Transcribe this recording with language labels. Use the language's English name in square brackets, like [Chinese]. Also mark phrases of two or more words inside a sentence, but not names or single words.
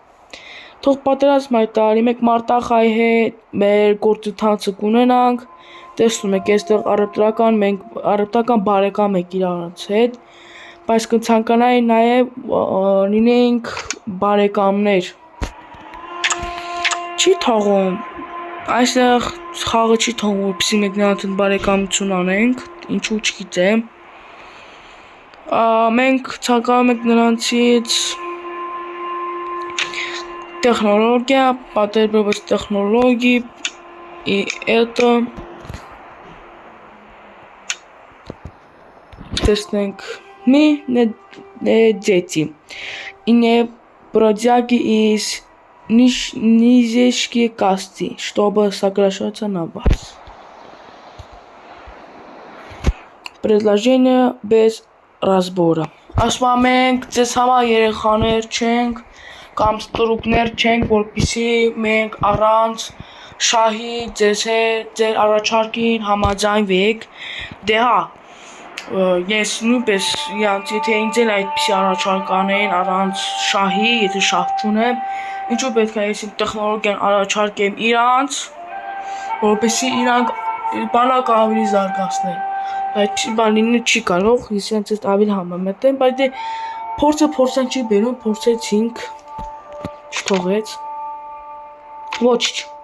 [Armenian] Թող պատերազմ հայտարարի, մենք Մարտախայի հետ մեր գործընթացը կունենանք, տեսնում եք, այստեղ առևտրական բարեկամ եք իրարանց հետ, բայց կցանկանայի նաև լինենք բարեկամներ։ Չի թողում, այստեղ խաղը չի թողում, որպեսզի մենք նրանց հետ բարեկամություն անենք, ինչու չգիտեմ։ Մենք ցանկանում ենք նրանցից [Russian] технология, потребовалась технологии, и это тестинг. Мы не дети, и не бродяги из низкой касты, чтобы соглашаться на вас. Предложение без разбора. [Armenian] Ասում ենք, ձեզ համար երեխաներ չենք, կամ ստրուկներ չենք, որպեսզի մենք առանց շահի ձեր առաջարկին համաձայնվեք։ Դե հա, ես նույնպես եթե ինձ էլ այդպիսի առաջարկ անեն առանց շահի, եթե շահ չունեմ, ինչու պետք է ես իմ տեխնոլոգիան առաջարկեմ իրանց, որպեսզի իրանք բանակը ավելի զարգացնեն։ Այդպիսի բան լինել չի կարող, ես իրենց հետ ավելի համեմատ եմ, բայց դե փորձեն չի բերում, փորձեցինք, չթողեց, ոչինչ,